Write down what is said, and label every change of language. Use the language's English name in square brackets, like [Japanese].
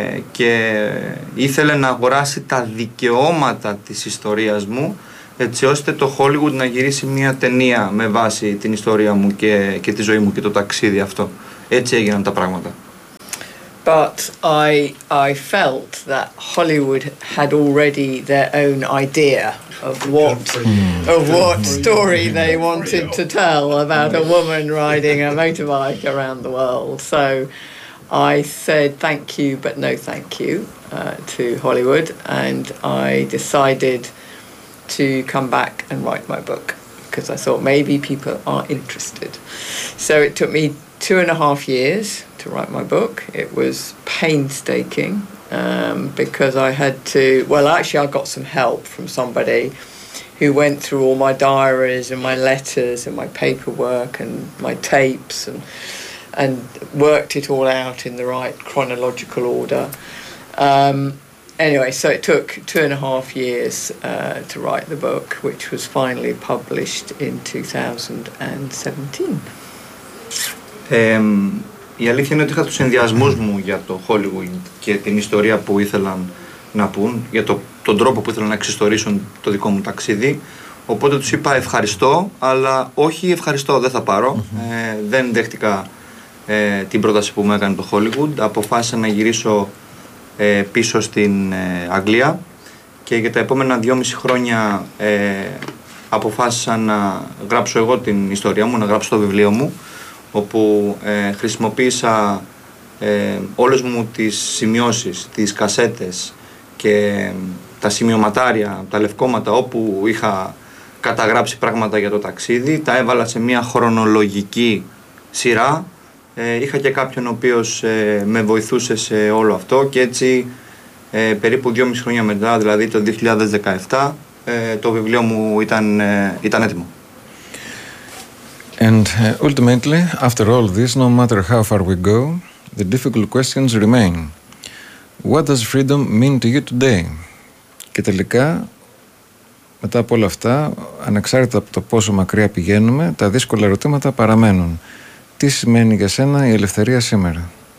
[Greek] και ήθελε να αγοράσει τα δικαιώματα της ιστορίας μου, έτσι ώστε το Hollywood να γυρίσει μια ταινία με βάση την ιστορία μου και τη ζωή μου και το ταξίδι αυτό. Έτσι έγιναν τα πράγματα. [English] But I felt that Hollywood had already their own idea of what story they wanted to tell about a woman riding a motorbike around the world. So I said thank you, but no thank you to Hollywood, and I decided to come back and write my book because I thought maybe people are interested. So it took me 2.5 years to write my book. It was painstaking because I had to, well, actually I got some help from somebody who went through all my diaries and my letters and my paperwork and my tapes and worked it all out in the right chronological order. Anyway, so it took 2.5 years to write the book, which was finally published in 2017. [Greek] Η αλήθεια είναι ότι είχα τους συνδυασμούς μου για το Hollywood και την ιστορία που ήθελαν να πούν, για τον τρόπο που ήθελαν να εξιστορήσουν το δικό μου ταξίδι. Οπότε τους είπα ευχαριστώ, αλλά όχι ευχαριστώ, δεν θα πάρω. Δεν δέχτηκα την πρόταση που μου έκανε το Hollywood. Αποφάσισα να γυρίσω πίσω στην Αγγλία και για τα επόμενα 2.5 χρόνια αποφάσισα να γράψω εγώ την ιστορία μου, να γράψω το βιβλίο μου, όπου χρησιμοποίησα όλες μου τις σημειώσεις, τις κασέτες και τα σημειωματάρια, τα λευκόματα, όπου είχα καταγράψει πράγματα για το ταξίδι, τα έβαλα σε μια χρονολογική σειρά. Είχα και κάποιον ο οποίος με βοηθούσε σε όλο αυτό και έτσι περίπου 2.5 χρόνια μετά, δηλαδή το 2017, το βιβλίο μου ήταν έτοιμο. [English] And ultimately, after all this, no matter how far we go, the difficult questions remain. What does freedom mean to you today? [Greek] Και τελικά, μετά από όλα αυτά, ανεξάρτητα από το πόσο μακριά πηγαίνουμε, τα δύσκολα ερωτήματα παραμένουν. Τι σημαίνει για σένα η ελευθερία σήμερα?